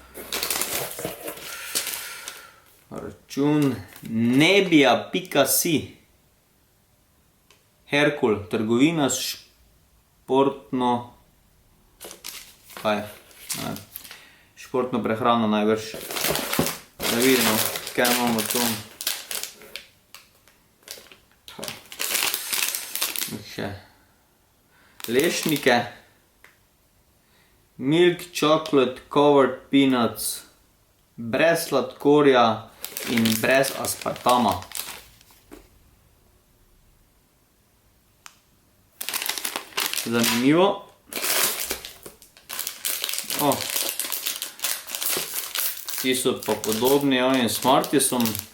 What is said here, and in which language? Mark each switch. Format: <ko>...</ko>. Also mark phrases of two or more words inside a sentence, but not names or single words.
<sl>račun nebija.si, Herkul, trgovina s športno, športno prehrano najbrž, da vidimo, kaj imamo to. Še lešnike,</sl> <en>milk chocolate covered peanuts,</en> <sl>brez sladkorja in brez aspartama. Zanimivo. Ti so pa podobni ovim Smartisom.</sl>